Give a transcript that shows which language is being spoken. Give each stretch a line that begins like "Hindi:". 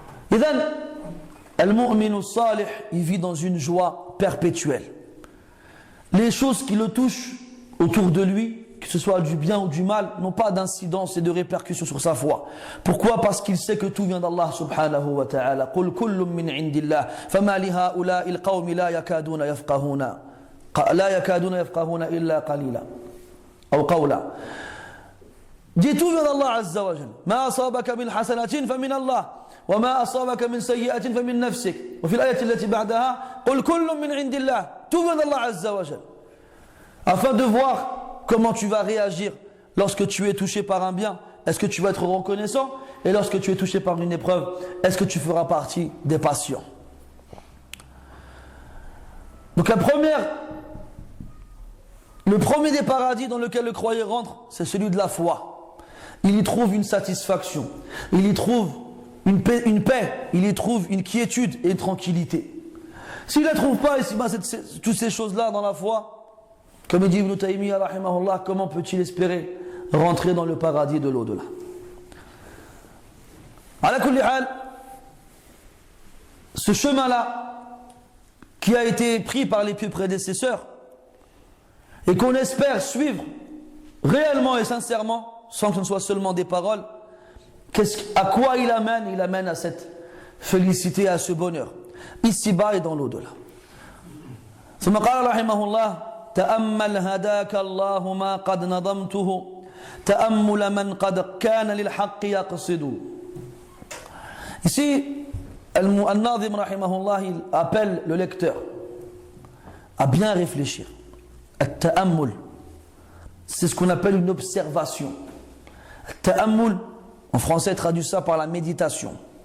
Arabic: Idhan, al-mu'minu salih,
French: il vit dans une joie perpétuelle. Les choses qui le touchent autour de lui, que ce soit du bien ou du mal, n'ont pas d'incidence et de répercussions sur sa foi. Pourquoi? Parce qu'il sait que tout vient d'Allah subhanahu wa ta'ala.
Arabic: Qul kullun min indillah, fama li ha'ula'i al-qawmi la yakaduna yafqahuna. لا يكادون يفقهون إلا قليلا أو قولا.
French: Dis tout vient d'Allah Azza wa Jal.
Arabic: ما أصابك من حسنة فمن الله وما أصابك من سيئة فمن نفسك. وفي الآية التي بعدها قل كل من عند الله.
French: Tout vient d'Allah Azza wa Jal. Afin de voir comment tu vas réagir lorsque tu es touché par un bien. Est-ce que tu vas être reconnaissant? Et lorsque tu es touché par une épreuve, est-ce que tu feras partie des patients? Donc le premier des paradis dans lequel le croyant rentre, c'est celui de la foi. Il y trouve une satisfaction, il y trouve une paix, il y trouve une quiétude et une tranquillité. S'il ne la trouve pas, toutes ces choses-là dans la foi, comme dit Ibn Taymiyyah rahimahullah, comment peut-il espérer rentrer dans le paradis de l'au-delà?
Arabic: Ala kulli hal,
French: ce chemin-là, qui a été pris par les pieux prédécesseurs, et qu'on espère suivre réellement et sincèrement, sans que ce ne soit seulement des paroles, à quoi il amène? Il amène à cette félicité, à ce bonheur, ici-bas et dans l'au-delà.
Arabic: ثم قال رحمه الله تأمل هداك الله ما قد نظمته تأمل من قد كان للحق يقصد.
French: Ici, Al-Nazim rahimahullah, il appelle le lecteur à bien réfléchir. At-ta'ammul, c'est ce qu'on appelle une observation. At-ta'ammul, en français, traduit ça par la méditation.